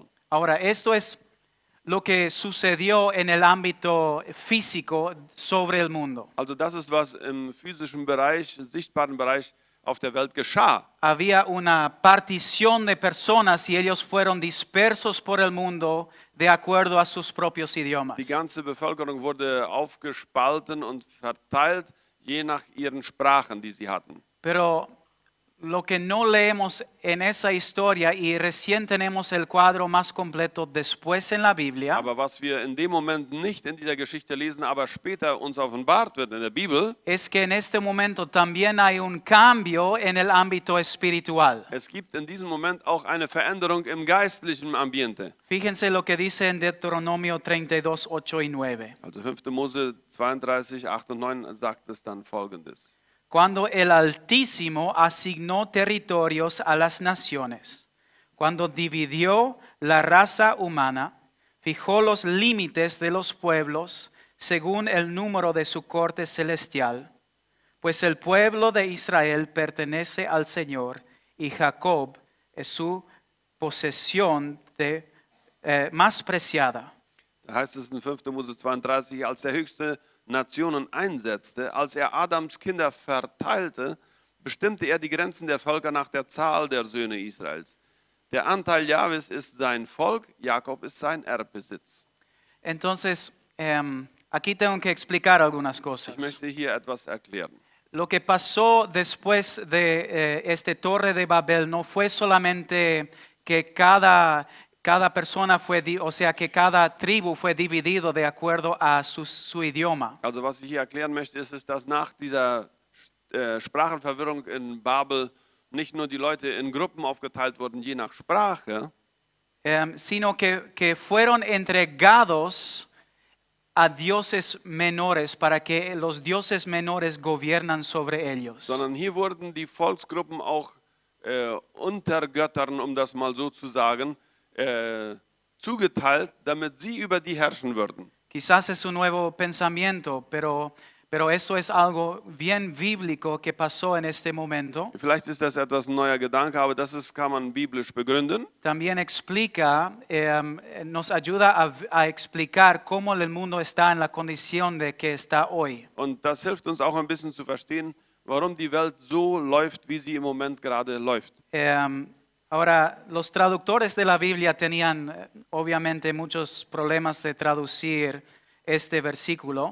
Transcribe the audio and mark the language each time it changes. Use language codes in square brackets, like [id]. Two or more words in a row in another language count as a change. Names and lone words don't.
[es] Ahora, esto es lo que sucedió en el ámbito físico sobre el mundo. [de] Also das ist, was im physischen Bereich, sichtbaren Bereich auf der Welt geschah. [es] Había una partición de personas y ellos fueron dispersos por el mundo de acuerdo a sus propios idiomas. [de] Die ganze Bevölkerung wurde aufgespalten und verteilt, je nach ihren Sprachen, die sie hatten. [es] Pero lo que no leemos en esa historia y recién tenemos el cuadro más completo después en la Biblia, [de] Aber was wir in dem Moment nicht in dieser Geschichte lesen, aber später uns offenbart wird in der Bibel, [es] es que en este momento también hay un cambio en el ámbito espiritual. [de] es gibt in diesem Moment auch eine Veränderung im geistlichen Ambiente. [es] Fíjense lo que dice en Deuteronomio 32, 8 y 9. [de] Also 5. Mose 32, 8 und 9 sagt es dann Folgendes. [es] Cuando el Altísimo asignó territorios a las naciones, cuando dividió la raza humana, fijó los límites de los pueblos según el número de su corte celestial, pues el pueblo de Israel pertenece al Señor y Jacob es su posesión más preciada. [de] Da heißt es in 5. Mose 32, als der Höchste Nationen einsetzte, als Adams Kinder verteilte, bestimmte er die Grenzen der Völker nach der Zahl der Söhne Israels. Der Anteil Jahwes ist sein Volk, Jakob ist sein Erbbesitz. [es] Entonces, aquí tengo que explicar algunas cosas. [de] Ich möchte hier etwas erklären. [es] Lo que pasó después de este Torre de Babel no fue solamente que cada persona fue, o sea, que cada tribu fue dividido de acuerdo a su idioma. [de] Also was ich hier erklären möchte, ist, dass nach dieser Sprachenverwirrung in Babel nicht nur die Leute in Gruppen aufgeteilt wurden, je nach Sprache, [es] Sino que fueron entregados a dioses menores para que los dioses menores gobiernan sobre ellos. [de] sondern hier wurden die Volksgruppen auch Untergöttern, um das mal so zu sagen, zugeteilt, damit sie über die herrschen würden. [es] Quizás es un nuevo pensamiento, pero eso es algo bien bíblico que pasó en este momento. [de] Vielleicht ist das etwas ein neuer Gedanke, aber kann man biblisch begründen. [es] También explica, nos ayuda a explicar cómo el mundo está en la condición de que está hoy. [de] Und das hilft uns auch ein bisschen zu verstehen, warum die Welt so läuft, wie sie im Moment gerade läuft. [es] Ahora, los traductores de la Biblia tenían obviamente muchos problemas de traducir este versículo.